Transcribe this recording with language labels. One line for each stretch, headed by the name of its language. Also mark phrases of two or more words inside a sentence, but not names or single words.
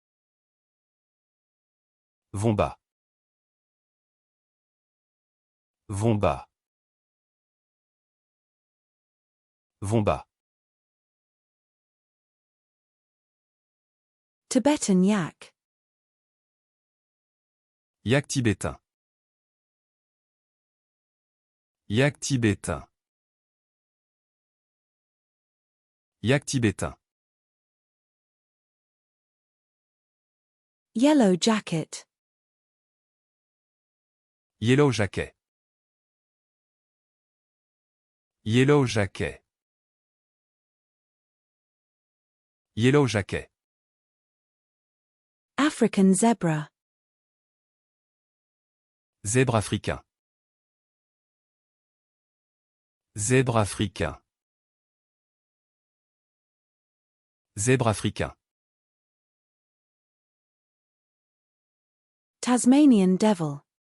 English: Wombat. Wombat. Wombat. Tibetan yak.
French: Yak tibétain. Yak tibétain. Yak tibétain.
English: Yellow jacket. Yellow jacket. Yellow jacket. Yellow jacket. African zebra.
French: Zèbre africain. Zèbre africain. Zèbre africain.
English: Tasmanian devil.